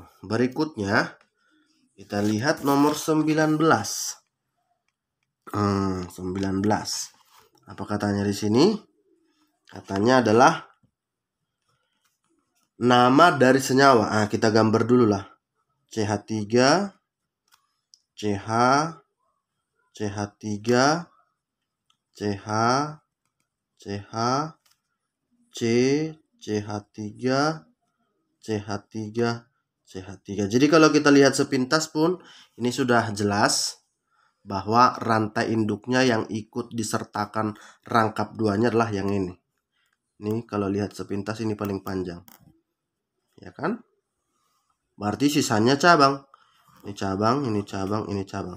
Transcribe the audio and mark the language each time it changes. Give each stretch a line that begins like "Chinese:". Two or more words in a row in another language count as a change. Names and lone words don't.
Indonesian: Berikutnya kita lihat nomor 19. 19. Apa katanya di sini? Katanya adalah nama dari senyawa. Kita gambar dulu lah. CH3, CH, CH3, CH, CH, C, CH3, CH3, CH3. Jadi kalau kita lihat sepintas pun ini sudah jelas bahwa rantai induknya yang ikut disertakan rangkap 2-nya adalah yang ini. Ini kalau lihat sepintas ini paling panjang. Ya kan? Berarti sisanya cabang. Ini cabang, ini cabang, ini cabang.